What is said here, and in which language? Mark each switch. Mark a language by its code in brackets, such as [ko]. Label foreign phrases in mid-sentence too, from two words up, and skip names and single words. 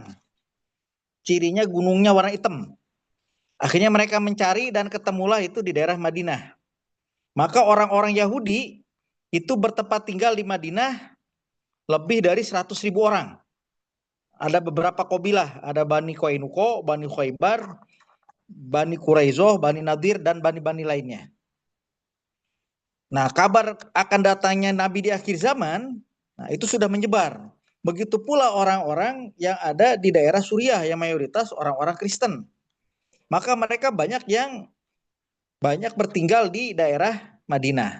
[id] Cirinya gunungnya warna hitam. Akhirnya mereka mencari dan ketemulah itu di daerah Madinah. Maka orang-orang Yahudi itu bertempat tinggal di Madinah lebih dari 100.000 orang. Ada beberapa kabilah, ada Bani Qainuqa, Bani Khaybar, Bani Quraizoh, Bani Nadir, dan Bani-Bani lainnya. Nah, kabar akan datangnya Nabi di akhir zaman, nah itu sudah menyebar. Begitu pula orang-orang yang ada di daerah Suriah yang mayoritas orang-orang Kristen. Maka mereka banyak bertinggal di daerah Madinah.